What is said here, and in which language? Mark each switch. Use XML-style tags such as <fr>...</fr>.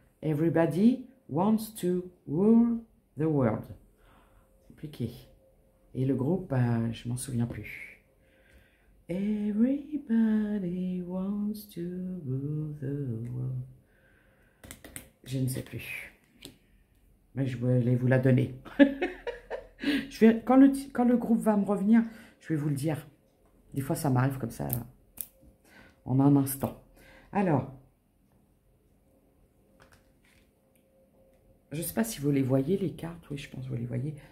<en>Everybody wants to rule the world.</en> <fr>Compliqué. Et le groupe, je m'en souviens plus.</fr> <en>Everybody wants to rule the world.</en> <fr>Je ne sais plus. Mais je voulais vous la donner. Quand le groupe va me revenir, je vais vous le dire. Des fois, ça m'arrive comme ça, en un instant. Alors, je ne sais pas si vous les voyez, les cartes. Oui, je pense que vous les voyez.</fr>